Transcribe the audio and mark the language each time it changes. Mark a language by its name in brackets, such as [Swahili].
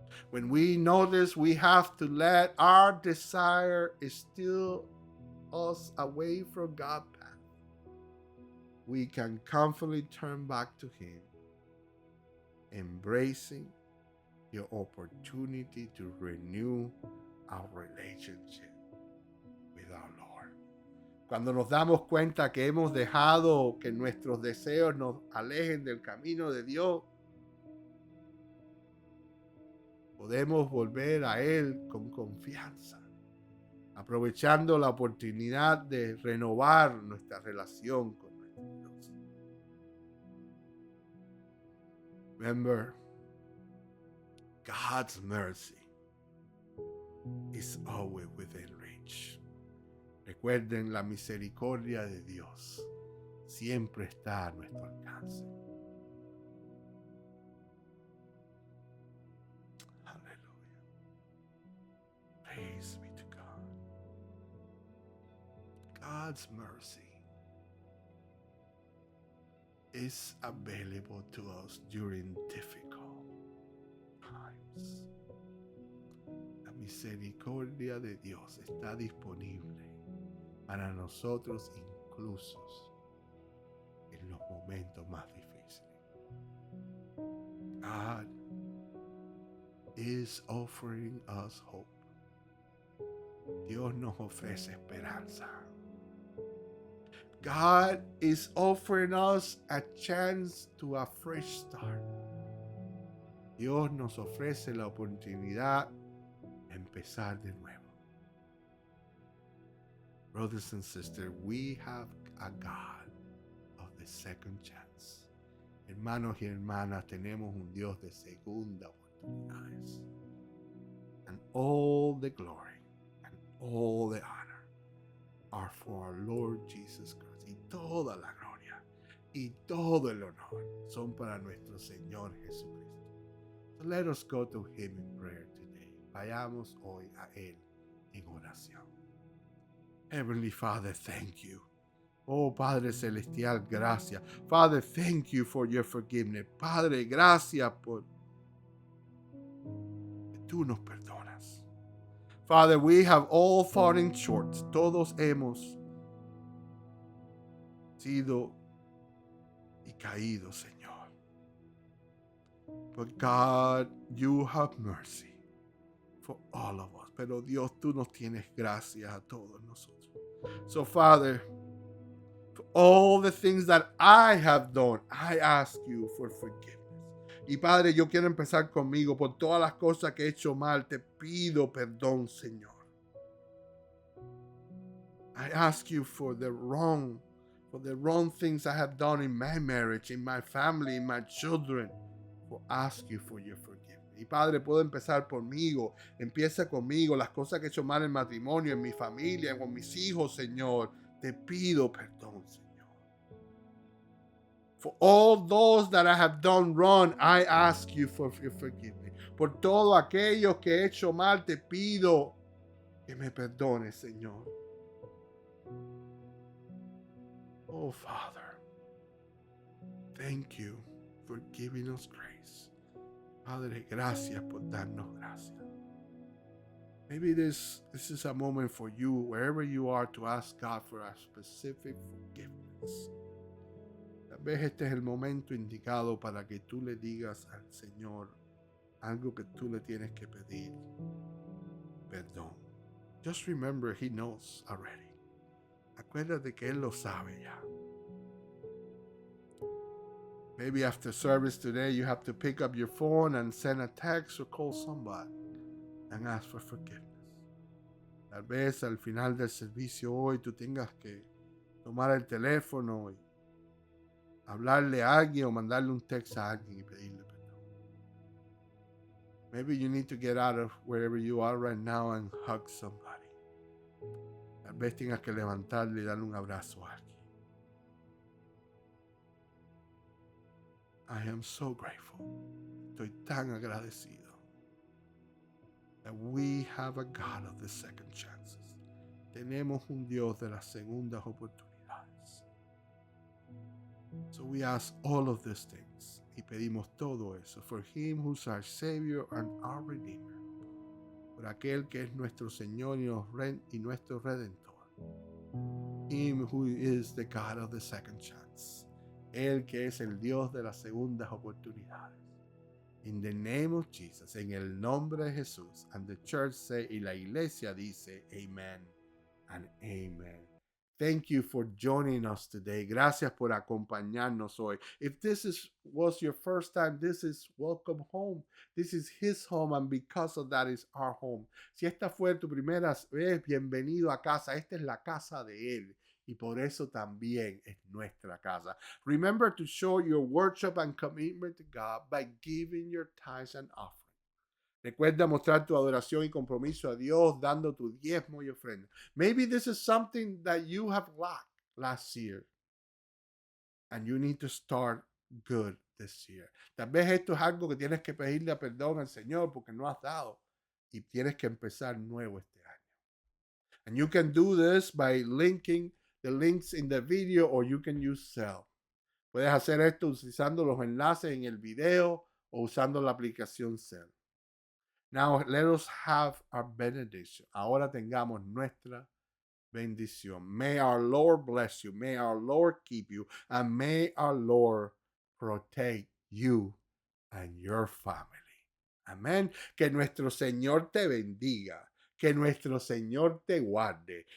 [English] When we notice we have to let our desire steal us away from God's path, we can confidently turn back to Him, embracing the opportunity to renew our relationship with our Lord. [Spanish] Cuando nos damos cuenta que hemos dejado que nuestros deseos nos alejen del camino de Dios, podemos volver a Él con confianza, aprovechando la oportunidad de renovar nuestra relación con nuestro Dios. [English] Remember, God's mercy is always within reach. [Spanish] Recuerden, la misericordia de Dios siempre está a nuestro alcance. [English] Aleluya. Praise be to God. God's mercy is available to us during difficult times. [Spanish] La misericordia de Dios está disponible para nosotros incluso en los momentos más difíciles. [English] God is offering us hope. [Spanish] Dios nos ofrece esperanza. [English] God is offering us a chance to a fresh start. [Spanish] Dios nos ofrece la oportunidad de empezar de nuevo. [English] Brothers and sisters, we have a God of the second chance. [Spanish] Hermanos y hermanas, tenemos un Dios de segunda oportunidades. [English] and all the glory and all the honor are for our Lord Jesus Christ. [Spanish] Y toda la gloria y todo el honor son para nuestro Señor Jesucristo. [English] So let us go to Him in prayer today. [Spanish] Vayamos hoy a Él en oración. [English] Heavenly Father, thank you. [Spanish] Oh Padre Celestial, gracias. [English] Father, thank you for your forgiveness. [Spanish] Padre, gracias por que tú nos perdonas. [English] Father, we have all fallen short. [Spanish] Todos hemos sido y caído, Señor. [English] But God, you have mercy for all of us. [Spanish] Pero Dios, tú nos tienes gracias a todos nosotros. [English] So Father, for all the things that I have done, I ask you for forgiveness. [Spanish] Y Padre, yo quiero empezar conmigo. Por todas las cosas que he hecho mal, te pido perdón, Señor. [English] I ask you for the wrong things I have done in my marriage, in my family, in my children. For ask you for your forgiveness. [Spanish] Y Padre, puedo empezar conmigo. Empieza conmigo. Las cosas que he hecho mal en matrimonio, en mi familia, con mis hijos, Señor. Te pido perdón, Señor. [English] For all those that I have done wrong, I ask you for your forgiveness. [Spanish] Por todo aquello que he hecho mal, te pido que me perdones, Señor. [English] Oh, Father, thank you for giving us grace. [Spanish] Padre, gracias por darnos gracia. [English] Maybe this is a moment for you, wherever you are, to ask God for a specific forgiveness. [Spanish] Tal vez este es el momento indicado para que tú le digas al Señor algo que tú le tienes que pedir perdón. [English] Just remember, He knows already. [Spanish] Acuérdate que Él lo sabe ya. [English] Maybe after service today, you have to pick up your phone and send a text or call somebody and ask for forgiveness. [Spanish] Tal vez al final del servicio hoy tú tengas que tomar el teléfono y hablarle a alguien o mandarle un text a alguien y pedirle perdón. [English] Maybe you need to get out of wherever you are right now and hug somebody. [Spanish] Tal vez tengas que levantarle y darle un abrazo a alguien. [English] I am so grateful. [Spanish] Estoy tan agradecido [English] that we have a God of the second chances. [Spanish] Tenemos un Dios de las segundas oportunidades. [English] So we ask all of these things [Spanish] y pedimos todo eso [English] for Him who's our Savior and our Redeemer. [Spanish] Por aquel que es nuestro Señor y nuestro Redentor. [English] Him who is the God of the second chance. [Spanish] Él que es el Dios de las segundas oportunidades. [English] In the name of Jesus, [Spanish] en el nombre de Jesús. [English] And the church say, [Spanish] y la iglesia dice, [English] amen and amen. Thank you for joining us today. [Spanish] Gracias por acompañarnos hoy. [English] If was your first time, this is welcome home. This is His home, and because of that is our home. [Spanish] Si esta fue tu primera vez, bienvenido a casa. Esta es la casa de Él. Y por eso también es nuestra casa. [English] Remember to show your worship and commitment to God by giving your tithes and offering. [Spanish] Recuerda mostrar tu adoración y compromiso a Dios dando tu diezmo y ofrenda. [English] Maybe this is something that you have lacked last year and you need to start good this year. [Spanish] Tal vez esto es algo que tienes que pedirle perdón al Señor porque no has dado y tienes que empezar nuevo este año. [English] And you can do this by linking the links in the video, or you can use Zelle. [Spanish] Puedes hacer esto utilizando los enlaces en el video o usando la aplicación Zelle. [English] Now let us have our benediction. [Spanish] Ahora tengamos nuestra bendición. [English] May our Lord bless you. May our Lord keep you. And may our Lord protect you and your family. [Spanish] Amén. Que nuestro Señor te bendiga. Que nuestro Señor te guarde.